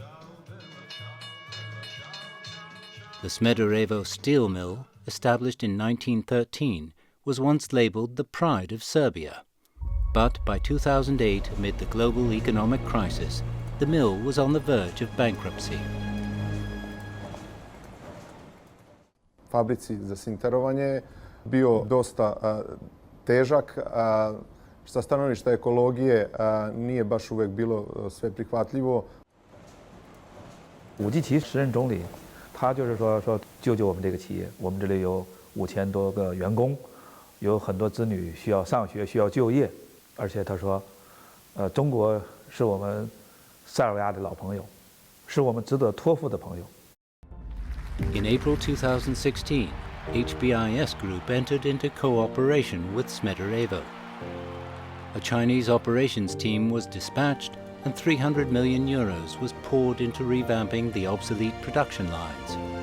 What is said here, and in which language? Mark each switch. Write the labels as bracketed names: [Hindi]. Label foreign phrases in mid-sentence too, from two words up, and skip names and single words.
[English] The Smederevo steel mill, established in 1913, was once labeled the pride of Serbia. But by 2008, amid the global economic crisis, the mill was on the verge of bankruptcy. [Serbian] Fabrici za sinterovanje bio dosta težak, sa stanovišta ekologije nije baš uvek bilo sve prihvatljivo. [Chinese] 武基奇时任总理，他就是说救救我们这个企业，我们这里有5000多个员工，有很多子女需要上学，需要就业，而且他说，中国是我们塞尔维亚的老朋友，是我们值得托付的朋友。 [English] In April 2016, HBIS Group entered into cooperation with Smederevo. A Chinese operations team was dispatched and 300 million euros was poured into revamping the obsolete production lines.